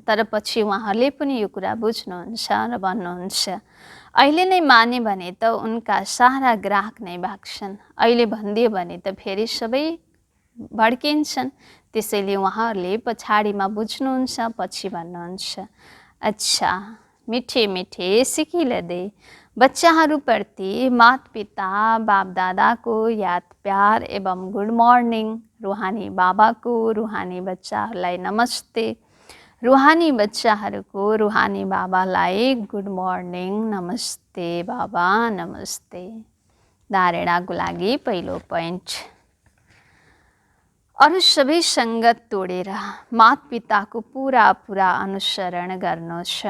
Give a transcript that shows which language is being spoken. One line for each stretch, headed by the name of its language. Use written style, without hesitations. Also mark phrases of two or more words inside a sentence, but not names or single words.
Nepali: तर पछि उहाँहरूले पनि यो कुरा बुझ्नुहुन्छ र भन्नुहुन्छ, अहिले नै माने भने त उनका सारा ग्राहक नै भाग्छन्, अहिले भनिदियो भने त फेरि सबै भड्किन्छन्। त्यसैले उहाँहरूले पछाडिमा बुझ्नुहुन्छ, पछि भन्नुहुन्छ। अच्छा,
Hindi: मिठे मिठे सिकिलदे
Nepali: बच्चाहरूप्रति माता पिता बाप दादाको याद प्यार एवं
English: good morning.
Nepali: रुहानी बाबाको रुहानी बच्चाहरूलाई नमस्ते। रुहानी बच्चाहरूको रुहानी बाबालाई
English: good morning,
Nepali: नमस्ते बाबा, नमस्ते। धारणाको लागि पहिलो पोइन्ट, अरू सबै सङ्गत तोडेर माता पिताको पुरा अनुसरण गर्नु छ।